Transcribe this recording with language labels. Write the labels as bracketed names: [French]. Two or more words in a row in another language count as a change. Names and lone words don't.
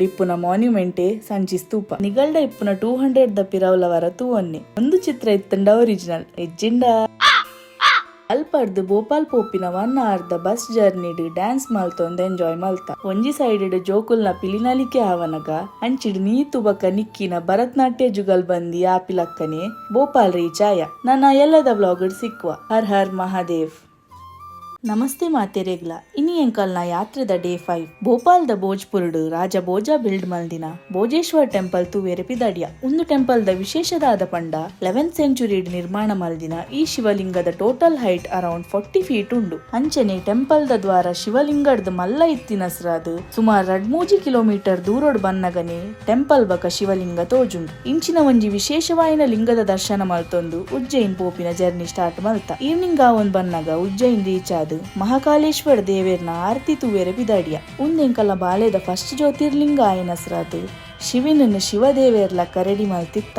[Tulu] ಇಪ್ಪುನ ಮಾನ್ಯುಮೆಂಟೇ ಸಂಚಿ ಸ್ತೂಪ ನಿಗಲ್ಡ ಇಪ್ಪುನ 200 ದ ಪಿರವುಲ ವರ ತೂವನ್ನೆ ಒಂದು ಚಿತ್ರ ಇತ್ತಂಡ ಒರಿಜಿನಲ್ ಎಜ್ಜಿಂಡ ಅಲ್ಪರ್ದು ಭೋಪಾಲ್ ಪೋಪಿನ 1 hour ದ [English] bus journeyಡ್ [Tulu] ಡ್ಯಾನ್ಸ್ ಮಲ್ತೊಂದು ಎಂಜಾಯ್ ಮಲ್ತ ಒಂಜಿ ಸೈಡ್ ಜೋಕುಲ್ನ ಪಿಲಿನಲಿಕೆ ಆವನಗ ಅಂಚಿಡ್ ನೀತು ಬಕ್ಕ ನಿಕ್ಕಿನ ಭರತನಾಟ್ಯ ಜುಗಲ್ ಬಂದಿ ಆಪಿಲಕ್ಕನೆ ಭೋಪಾಲ್ ರೀಚ್ ಆಯ ನನ್ನ ಎಲ್ಲದ ವ್ಲಾಗ್ ಸಿಕ್ಕುವ [Hindi] हर हर महादेव. [Tulu] ನಮಸ್ತೆ ಮಾತೆರೆಗ್ಲ ಇನಿ ಎಂಕಲ್ನ ಯಾತ್ರೆದ ಡೇ 5 ಭೋಪಾಲ್ದ ಭೋಜ್ಪುರ್ಡ್ ರಾಜ ಭೋಜ ಬಿಲ್ಡ್ ಮಲ್ದಿನ ಭೋಜೇಶ್ವರ್ ಟೆಂಪಲ್ ತೂವೆರೆ ಪಿದಾಡಿಯ ಒಂದು ಟೆಂಪಲ್ದ ವಿಶೇಷದಾದ ಪಂಡ [English] 11th centuryಡ್ [Tulu] ನಿರ್ಮಾಣ ಮಲ್ದಿನ ಈ ಶಿವಲಿಂಗದ [English] total height around 40 feet [Tulu] ಉಂಡು. ಅಂಚನೆ ಟೆಂಪಲ್ದ ದ್ವಾರ ಶಿವಲಿಂಗಡ್ದ ಮಲ್ಲ ಇತ್ತಿನಸ್ರಾದ್ ಸುಮಾರು 2-3 ಕಿಲೋಮೀಟರ್ ದೂರೋಡ್ ಬನ್ನಗನೆ ಟೆಂಪಲ್ ಬಕ ಶಿವಲಿಂಗ ತೋಜುಂಡು. ಇಂಚಿನ ಒಂಜಿ ವಿಶೇಷವಾಯಿನ ಲಿಂಗದ ದರ್ಶನ ಮಲ್ತೊಂದು ಉಜ್ಜಯಿನ್ ಪೋಪಿನ [English] journey start [Tulu] ಮಲ್ತ. ಈವ್ನಿಂಗ್ ಆವೊಂದು ಬನ್ನಗ ಉಜ್ಜಯಿನ್ ರೀಚ್ ಆದ ಮಹಾಕಾಲೇಶ್ವರ ದೇವೇರ್ನ ಆರತಿ ತೂವೆರೆ ಪಿದಾಡಿಯ ಉಂದೆಂಕಲ ಬಾಲೆದ ಫಸ್ಟ್ ಜ್ಯೋತಿರ್ಲಿಂಗ ಆಯನಸ್ರಾದ್ ಶಿವಿನನ್ನು ಶಿವದೇವೇರ್ಲ ಕರೆಡಿ ಮಲ್ತಿತ್ತ.